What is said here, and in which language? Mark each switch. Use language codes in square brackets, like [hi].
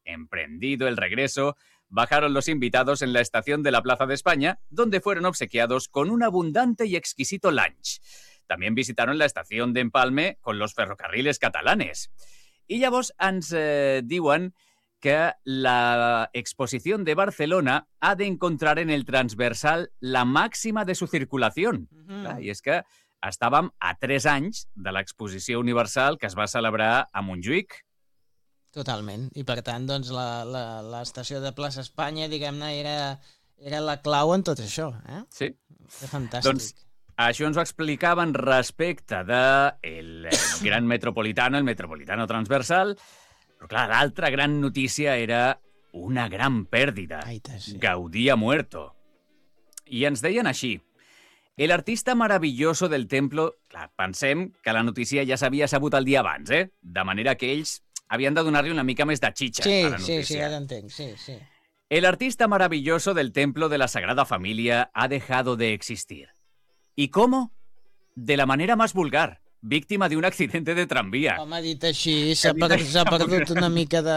[es] Emprendido el regreso, bajaron los invitados en la estación de la Plaza de España, donde fueron obsequiados con un abundante y exquisito lunch. También visitaron la estación de Empalme con los ferrocarriles catalanes. Y ya vos, [ca] ens diuen [es] que la exposición de Barcelona ha de encontrar en el transversal la máxima de su circulación. Uh-huh. Y es que [ca] estàvem a 3 anys de l'exposició universal que es va celebrar a Montjuïc. Totalment. I per tant, doncs, l'estació de Plaça Espanya, diguem-ne, era la clau en tot això. Eh? Sí. Que fantàstic. Doncs això ens ho explicaven respecte de el gran metropolitano, el metropolitano transversal. Però clar, l'altra gran notícia era una gran pèrdida. Aita, sí. [es] Gaudí ha muerto. [ca] I ens deien així. [es] El artista maravilloso del templo... [ca] Clar, pensem que la notícia ja s'havia sabut el dia abans, eh? De manera que ells... havien de donar-li una mica més de xitxa sí, a la notícia. Sí, sí, ja t'entenc, sí, sí. [es] El artista maravilloso del Templo de la Sagrada Familia ha dejado de existir. ¿Y cómo? De la manera más vulgar, víctima de un accidente de tranvía. [ca] Home, dit així, s'ha perdut una mica de...